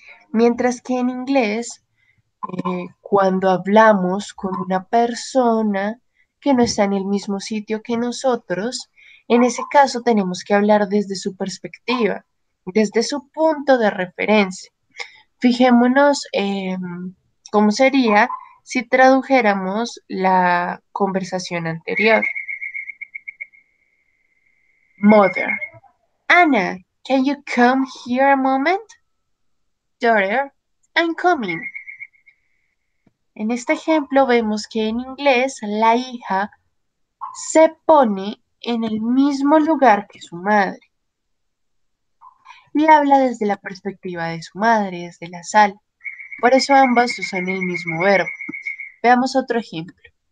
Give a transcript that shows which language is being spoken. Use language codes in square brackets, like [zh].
[es] Mientras que en inglés, cuando hablamos con una persona que no está en el mismo sitio que nosotros, en ese caso tenemos que hablar desde su perspectiva, desde su punto de referencia. Fijémonos cómo sería si tradujéramos la conversación anterior. [en] Mother. Anna, can you come here a moment? Daughter, I'm coming. [es] En este ejemplo vemos que en inglés la hija se pone en el mismo lugar que su madre y habla desde la perspectiva de su madre, desde la sala. Por eso ambas usan el mismo verbo. Veamos otro ejemplo.